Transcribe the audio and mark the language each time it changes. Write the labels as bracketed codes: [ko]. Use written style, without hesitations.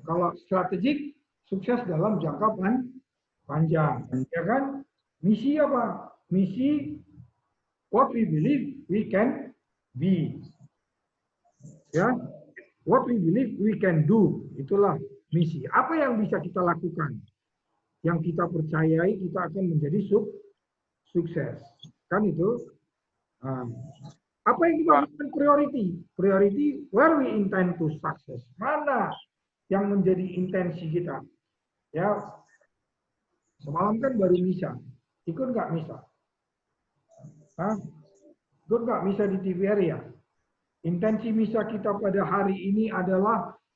[id] Kalau strategik, sukses dalam jangka panjang. Ya kan? Misi apa? Misi [en] what we believe we can be. [id] Ya, [en] what we believe we can do. [id] Itulah misi. Apa yang bisa kita lakukan? Yang kita percayai kita akan menjadi sukses. Kan itu. Apa yang kita lakukan priority? [en] Priority where we intend to success. [id] Mana yang menjadi intensi kita? Ya, semalam kan baru misa. Ikut nggak misa? Hah? Ikut nggak misa di TVRI ya? Intensi misa kita pada hari ini adalah